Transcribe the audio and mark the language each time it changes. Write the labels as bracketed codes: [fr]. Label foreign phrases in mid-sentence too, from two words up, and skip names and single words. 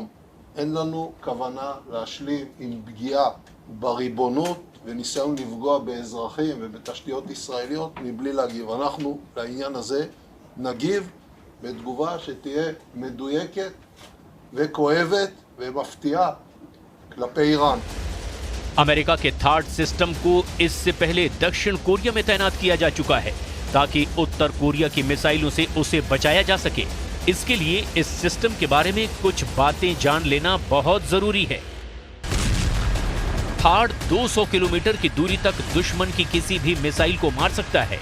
[he] אין לנו כוונה להשלים עם פגיעה בריבונות וניסיון לפגוע באזרחים ובתשתיות ישראליות מבלי להגיב. אנחנו לעניין הזה נגיב בתגובה שתהיה מדויקת וכואבת ומפתיעה כלפי איראן. [hi] अमेरिका के थर्ड सिस्टम को इससे पहले दक्षिण कोरिया में तैनात किया जा चुका है ताकि उत्तर कोरिया की मिसाइलों से उसे बचाया जा सके। इसके लिए इस सिस्टम के बारे में कुछ बातें जान लेना बहुत जरूरी है। थर्ड 200 किलोमीटर की दूरी तक दुश्मन की किसी भी मिसाइल को मार सकता है।